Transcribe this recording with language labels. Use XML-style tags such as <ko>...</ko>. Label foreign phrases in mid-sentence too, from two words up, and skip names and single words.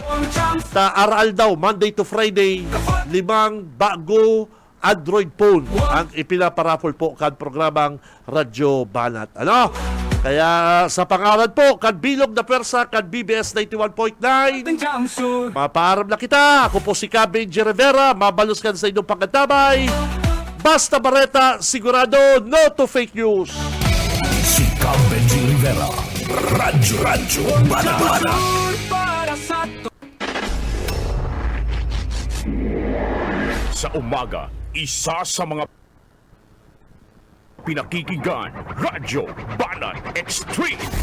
<bik>Aral daw</bik> <en>Monday to Friday,</en> <bik>5 bago Android phone ang ipinaparaffle po kan programang Radyo Banat. Ano? Kaya sa pangalan po, kan Bilog na Persa, kan BBS 91.9, mapaaram na kita. Ako po si Benji Rivera, mabalos kan sa inyong pagkatabay. Basta Bareta, sigurado,</bik> <en>no to fake news.</en> <bik>Si Benji Rivera. Radyo Banana. para sa to.</bik> <tl>Sa umaga, isa sa mga pinakikinggan, Radyo Banat Extreme.</tl>